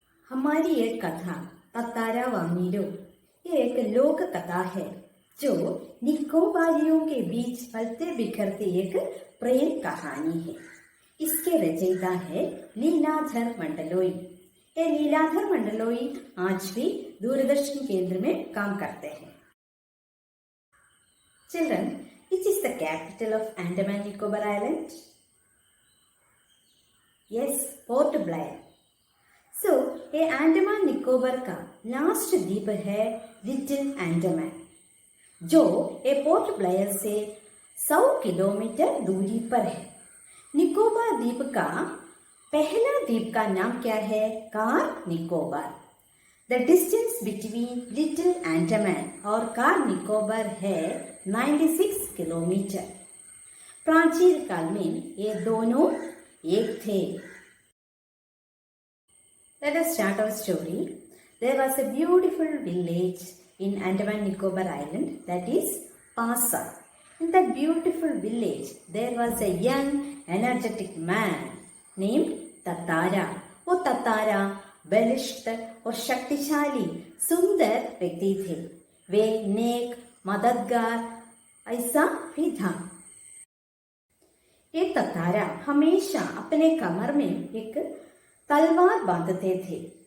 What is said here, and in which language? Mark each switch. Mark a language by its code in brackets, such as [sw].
[hi] हमारी एक कथा तत्तारा वामीरो ये एक लोक कथा है जो निकोबारियों के बीच फलते बिखरते एक प्रेम कहानी है. इसके रचयिता है लीलाधर मंडलोई. ये लीलाधर मंडलोई आज भी दूरदर्शन केंद्र में काम करते हैं. [en] Children, which is the capital of Andaman Nicobar Island? Yes, Port Blair. [hi] So, ये अंडमान निकोबार का लास्ट द्वीप है लिटिल अंडमान जो ये पोर्ट ब्लेयर से 100 किलोमीटर दूरी पर है. निकोबार द्वीप का पहला द्वीप का नाम क्या है? Car Nicobar. [en] the distance between [hi] little Andaman और कार निकोबार है 96 किलोमीटर. प्राचीन काल में ये दोनों एक थे. [en] Let us start our story. There was a beautiful village in Andaman Nicobar Island, that is Pasa. In that beautiful village, there was a young, energetic man named Tattara. [hi] वो ततारा बलिष्ठ और शक्तिशाली सुंदर व्यक्ति थे. वे नेक, मददगार ऐसा भी था. ये ततारा हमेशा अपने कमर में एक तलवार बांधते थे.